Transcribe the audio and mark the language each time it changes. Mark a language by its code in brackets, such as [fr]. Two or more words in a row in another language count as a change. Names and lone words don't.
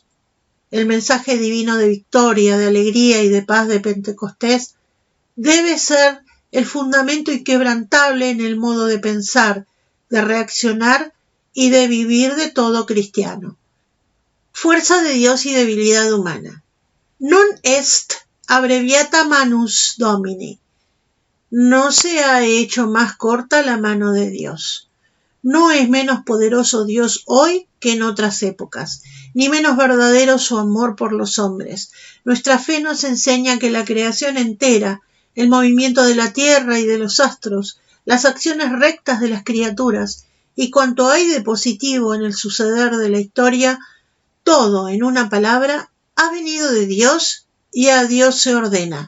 [es] El mensaje divino de victoria, de alegría y de paz de Pentecostés debe ser el fundamento inquebrantable en el modo de pensar, de reaccionar y de vivir de todo cristiano. Fuerza de Dios y debilidad humana. [la] Non est abreviata manus Domini. [es] No se ha hecho más corta la mano de Dios. No es menos poderoso Dios hoy que en otras épocas, ni menos verdadero su amor por los hombres. Nuestra fe nos enseña que la creación entera, el movimiento de la tierra y de los astros, las acciones rectas de las criaturas y cuanto hay de positivo en el suceder de la historia, todo, en una palabra, ha venido de Dios y a Dios se ordena.